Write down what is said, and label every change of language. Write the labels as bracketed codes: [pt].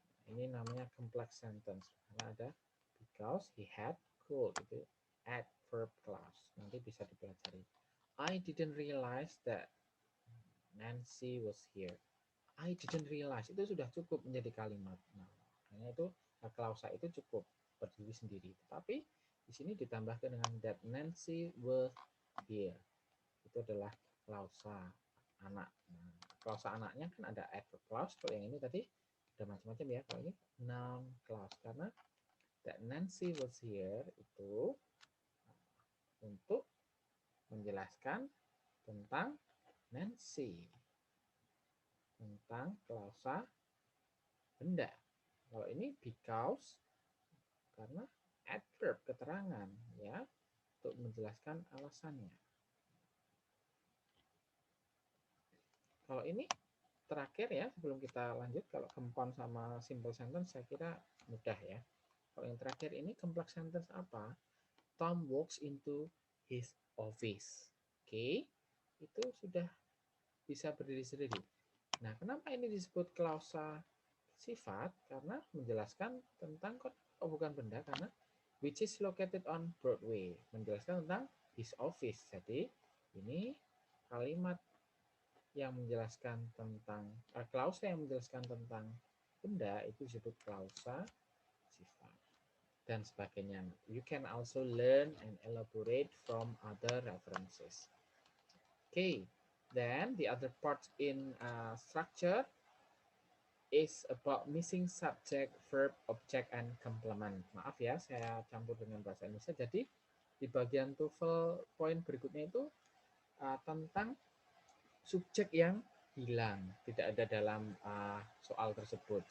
[id] Ini namanya complex sentence karena ada [en] because he had cold, [id] itu adverb clause. Nanti bisa dipelajari. [en] I didn't realize that Nancy was here. I didn't realize, [id] itu sudah cukup menjadi kalimat. Nah, makanya itu klausa itu cukup berdiri sendiri. Tapi di sini ditambahkan dengan [en] that Nancy was here. [id] Itu adalah klausa anak. Nah, klausa anaknya kan ada adverb clause. Kalau yang ini tadi ada macam-macam ya. Kalau ini noun clause karena [en] that Nancy was here [id] itu untuk menjelaskan tentang Nancy, tentang klausa benda. Kalau ini because karena adverb keterangan ya untuk menjelaskan alasannya. Kalau ini terakhir ya sebelum kita lanjut, kalau compound sama simple sentence saya kira mudah ya. Kalau yang terakhir ini complex sentence apa? [en] Tom walks into his office. [id] Oke, itu sudah bisa berdiri sendiri. Nah, kenapa ini disebut klausa sifat? Karena menjelaskan tentang bukan benda, karena [en] which is located on Broadway, [id] menjelaskan tentang his office. Jadi ini kalimat yang menjelaskan tentang klausa yang menjelaskan tentang benda itu disebut klausa sifat dan sebagainya. [en] You can also learn and elaborate from other references. Okay, then the other part in structure is about missing subject, verb, object, and complement. [id] Maaf ya, saya campur dengan bahasa Indonesia. Jadi di bagian TOEFL poin berikutnya itu tentang subjek yang hilang, tidak ada dalam soal tersebut.